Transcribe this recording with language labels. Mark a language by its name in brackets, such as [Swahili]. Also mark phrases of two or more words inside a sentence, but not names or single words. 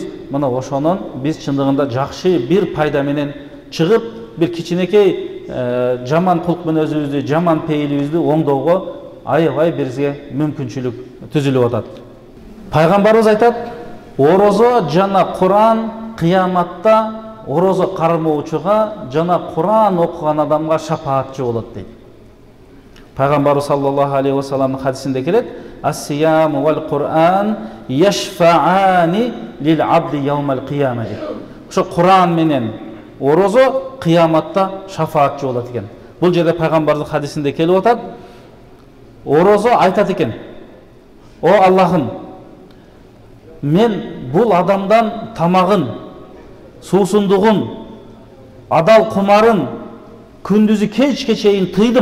[Kyrgyz] Мына ошонун биз чындыгында жакшы бир пайда менен чыгып, бир кичинекей жаман кулк мүнөзүбүздү, жаман пейилибизди оңдоого аябай бизге мүмкүнчүлүк түзүлүп атат. Пайгамбарыбыз айтат: "Орозо жана Куран кыяматта орозо кармоочуга жана Куран окуган адамга шафаатчы болот" дейт. Пайгамбарыбыз [Arabic] صلى الله عليه وسلم [Kyrgyz] хадисинде келет: [Arabic] "الصيام والقرآن يشفعان للعبد يوم القيامة" дейт. [Kyrgyz] Ошо Куран менен орозо кыяматта шафаатчы болот экен. Бул жерде пайгамбардын хадисинде келип атат. Орозо айтат экен: "О Аллахым, мен бул адамдан тамагын, суусундугун, адал кумарын күндүзү кечке чейин тыйдым.